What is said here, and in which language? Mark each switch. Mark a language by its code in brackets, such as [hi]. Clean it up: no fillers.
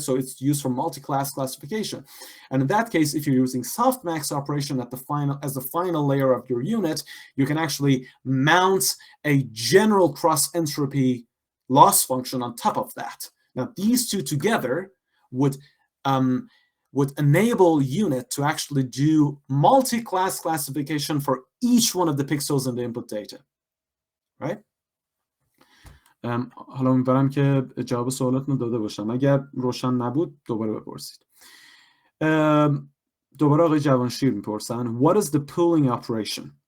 [en] So it's used for multi-class classification. And in that case, if you're using softmax operation as the final layer of your unit, you can actually mount a general cross entropy loss function on top of that. Now, these two together would enable unit to actually do multi-class classification for each one of the pixels in the input data, right? [fa] حالا امیدوارم که جواب سوالاتونو داده باشم. اگر روشن نبود دوباره بپرسید. دوباره آقای جوانشیر میپرسن [en] What is the pooling operation?